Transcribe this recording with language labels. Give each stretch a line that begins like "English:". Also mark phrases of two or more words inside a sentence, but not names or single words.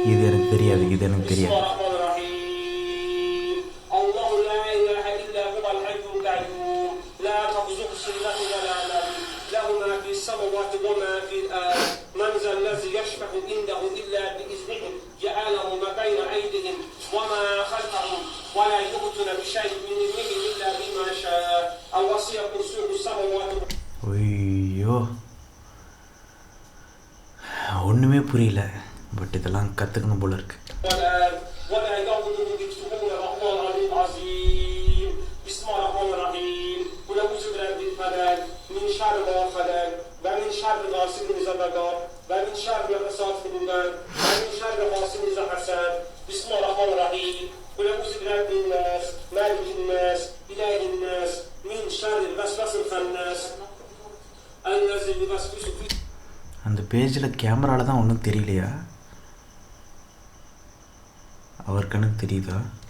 Tamil: இது எனக்கு தெரியாது.
Arabic: الله لا إله إلا هو الحي القيوم لا تأخذه سنة ولا نوم له ما في السماوات وما في الأرض من ذا الذي يشفع عنده إلا بإذنه يعلم ما بين أيديهم وما خلفهم ولا يؤتون بشيء من علمه إلا بما شاء وسع كرسيه السماوات.
Tamil: ஐயோ ஒன்றுமே புரியல, பட் இதெல்லாம் கற்றுக்கணும் போல இருக்கு.
Arabic: ولا يؤوده حفظهما وهو العلي العظيم. بسم الله الرحمن الرحيم. قل أعوذ برب الفلق من شر ما خلق ومن شر غاسق إذا وقب ومن شر النفاثات في العقد ومن شر حاسد إذا حسد. بسم الله الرحمن الرحيم. قل أعوذ برب الناس مالك الناس إله الناس من شر الوسواس الخناس الذي يوسوس في.
Tamil: அந்த பேஜில் கேமராவில் தான் ஒன்றும் தெரியலையா? அவர் கணக்கு தெரியுதா?